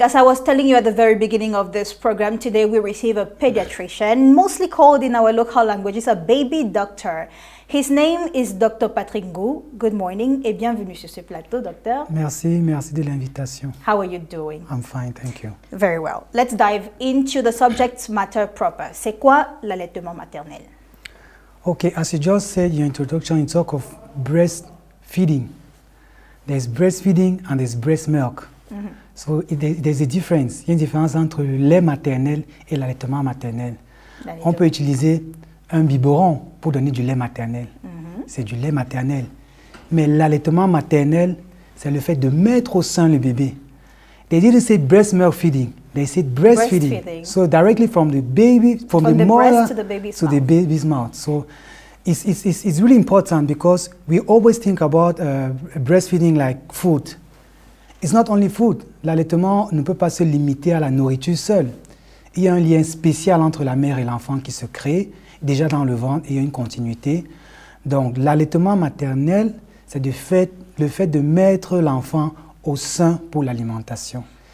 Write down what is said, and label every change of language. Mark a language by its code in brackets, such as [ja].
[en] As I was telling you at the very beginning of this program, today we receive a pediatrician, mostly called in our local languages a baby doctor. His name is Dr. Patrick Ngou. Good morning [fr] et bienvenue sur ce plateau, docteur. Merci de l'invitation. [en] How are you doing? I'm fine, thank you. Very well. Let's dive into the subject matter proper. [fr] C'est quoi l'allaitement maternel? [en] Okay, as you just said in your introduction, you talk of breastfeeding. There's breastfeeding and there's breast milk. So there's a difference. [fr] Il y a une différence entre le lait maternel et l'allaitement maternel. On peut utiliser un biberon pour donner du lait maternel. C'est du lait maternel. Mais l'allaitement maternel, c'est le fait de mettre au sein le bébé. [en] They didn't say breast milk feeding. They said breastfeeding. So directly from the baby, from the mother to the baby's mouth. So it's really important because we always think about breastfeeding like food. It's not only food. [fr] L'allaitement ne peut pas se limiter à la nourriture seule. Il y a un lien spécial entre la mère et l'enfant qui se crée, déjà dans le ventre, et il y a une continuité. Donc l'allaitement maternel, c'est le fait de mettre l'enfant au sein pour l'alimentation.